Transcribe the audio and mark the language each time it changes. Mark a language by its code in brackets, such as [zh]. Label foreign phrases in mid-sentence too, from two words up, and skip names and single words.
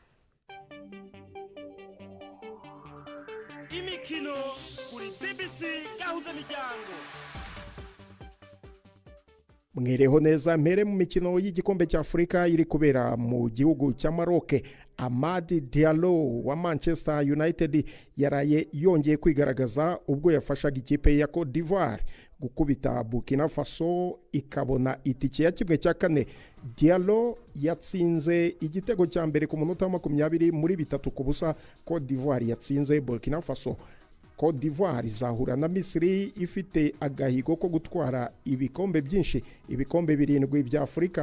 [rw] Imikino kuri BBC Gahuzamiryango. Mwereho neza mpere mu mikino y'igikombe cya Afrika iri kubera mu gihugu cya Maroc. Amadi Diallo wa Manchester United yaraye yongeye kwigaragaza ubwo yafashaga ikipe ya Cote d'Ivoire gukubita Burkina Faso ikabona itike ya 1/4. Diallo yatsinze igitego cya mbere ku munota wa 20 muri 3-0. Cote d'Ivoire yatsinze Burkina Faso. Cote d'Ivoire izahura na Misiri ifite agahigo ko gutwara ibikombe byinshi, ibikombe 7 bya Afrika.